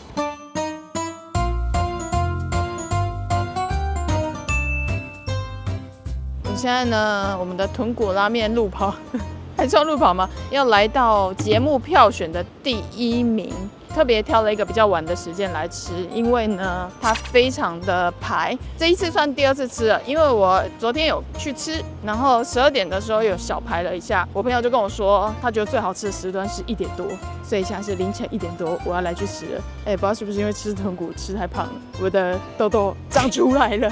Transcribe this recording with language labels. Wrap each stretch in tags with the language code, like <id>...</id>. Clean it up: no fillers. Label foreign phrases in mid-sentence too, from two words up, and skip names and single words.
<zh>現在呢，我們的豚骨拉麵路跑。還是要路跑嗎？要來到節目票選的第1名，特別挑了一個比較晚的時間來吃，因為呢它非常的排。這一次算第2次吃了，因為我昨天有去吃，然後12點的時候有小排了一下，我朋友就跟我說，他覺得最好吃的時段是1點多，所以現在是凌晨1點多，我要來去吃了。不知道是不是因為吃豚骨吃太胖了，我的痘痘長出來了。</zh>